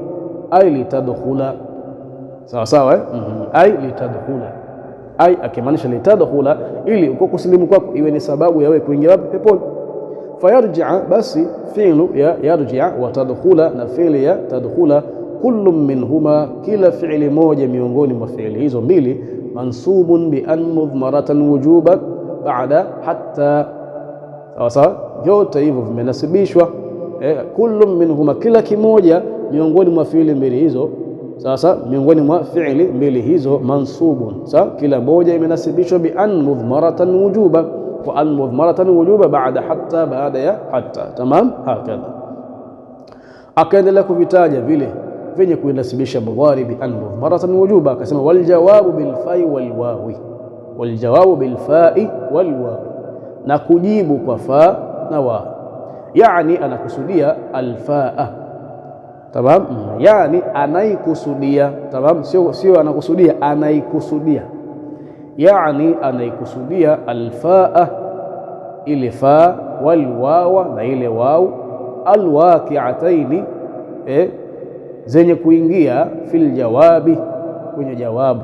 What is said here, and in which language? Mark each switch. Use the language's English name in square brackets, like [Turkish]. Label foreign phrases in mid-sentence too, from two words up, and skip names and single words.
[Arabic] أي لتدخل, [Swahili] sawa sawa [Arabic] أي لتدخل, [Swahili] ai akimaanisha litadkhula, ili uko kusilimu kwako iwe ni sababu ya wewe kuingia wapi? Peponi. Fayarji'a, basi fi'lu ya [Arabic] يرجع وتدخل [Swahili] na fi'li ya tadkhula, [Arabic] كل منهما, [Swahili] kila fi'li moja miongoni mwa fi'li hizo mbili, [Arabic] منصوب بأن مضمرة وجوبا بعد حتى, [Swahili] sawa sawa, yote hivyo vimenasibishwa [Arabic] كل منهما, [Swahili] kila kimoja miongoni mwa fi'li mbili hizo, sasa miongoni mwa fi'li mbili hizo, mansubun, sawa, kila moja imenasibishwa [Arabic] بأن مضمرة وجوبا وأن مضمرة وجوبا بعد حتى, [Swahili] baada ya hatta. [Arabic] تمام، هكذا. [Swahili] Akaendelea kuvitaja vile venye kuinasibisha mudhari [Arabic] بأن مضمرة وجوبا, [Swahili] akasema [Arabic] والجواب بالفاء والواو, والجواب بالفاء والواو, [Swahili] na kujibu kwa fa na wa, yani anakusudia al fa'a. Tamam, yani anaikusudia. Tamam, sio anakusudia, anaikusudia, yani anaikusudia al fa'a, ile fa, wal wawa, na ile waw, al waqi'ataini zenye kuingia [Arabic] في الجواب, [Swahili] kwenye jawabu.